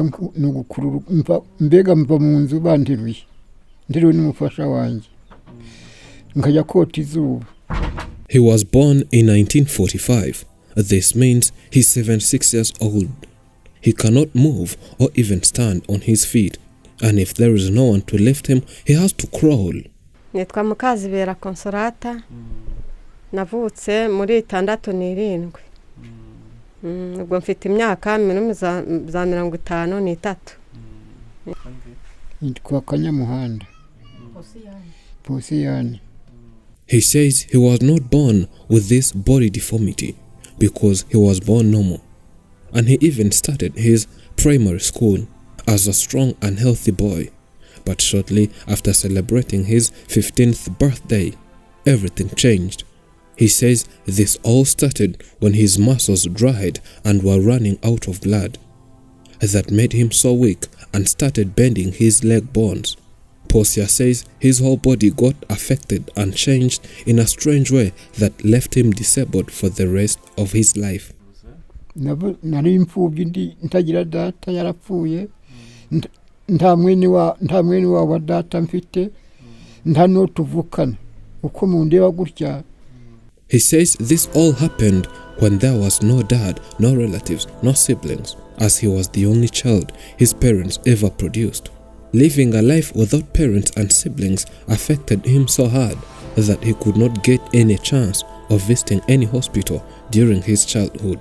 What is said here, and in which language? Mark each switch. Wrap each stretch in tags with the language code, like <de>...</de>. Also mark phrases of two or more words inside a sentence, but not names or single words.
<rw>nugukurura mbega mva mu nzu banteruye n'umufasha wanjye nkajya kota izuba.</rw> <en>He was born in 1945. This means he's 76 years old. He cannot move or even stand on his feet, and if there is no one to lift him, he has to crawl.</en> <rw>Nitwa Mukazibera Consolata. Navutse muri 67. Ubwo mfite imyaka za 53. Nitwa Kanyamuhanda. Posiyani.</rw> <en>He says he was not born with this body deformity because he was born normal, and he even started his primary school as a strong and healthy boy. But shortly after celebrating his 15th birthday, everything changed. He says this all started when his muscles dried and were running out of blood. That made him so weak and started bending his leg bones. Posia says his whole body got affected and changed in a strange way that left him disabled for the rest of his life.</en> <rw>Nari imfubyi ntagira data yarapfuye, nta mwene wa data mfite, nta no tuvukana uko mundeba gutya.</rw> <en>He says this all happened when there was no dad, no relatives, no siblings, as he was the only child his parents ever produced. Living a life without parents and siblings affected him so hard that he could not get any chance of visiting any hospital during his childhood.</en>